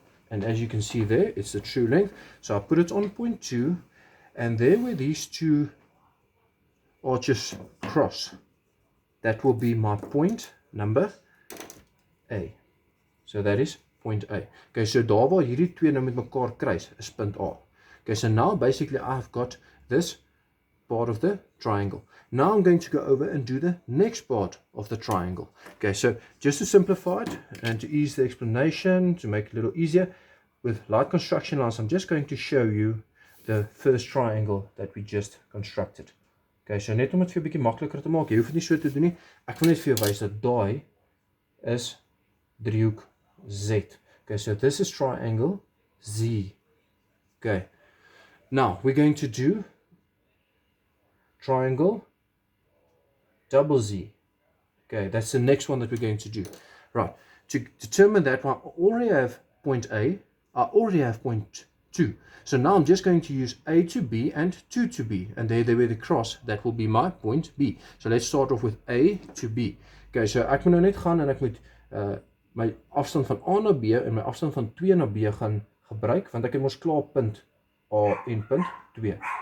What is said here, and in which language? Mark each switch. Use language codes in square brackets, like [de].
[en] And as you can see there, it's the true length. So I put it on point 2. And there where these two arches cross, that will be my point number A. So that is point A. [af] Okay, so daar waar hierdie twee nou met mekaar kruis is punt A. [en] Okay, so now basically I've got this part of the triangle. Now I'm going to go over and do the next part of the triangle. Okay, so just to simplify it and to ease the explanation, to make it a little easier, with light construction lines, I'm just going to show you the first triangle that we just constructed. [af] Okay, so net om dit vir 'n bietjie makliker te maak, jy hoef dit nie so te doen nie. Ek wil net vir jou wys dat daai is driehoek Z. [en] Okay, so this is triangle Z. Okay, now we're going to do triangle double Z. Okay, that's the next one that we're going to do. Right, to determine that one, I already have point A, I already have point 2. So now I'm just going to use A to B and 2 to B. And there where the cross, that will be my point B. So let's start off with A to B. [af] Okay, so ek moet nou net gaan en ek moet my afstand van A na B en my afstand van 2 na B gaan gebruik, want ek het mos klaar punt A en punt 2.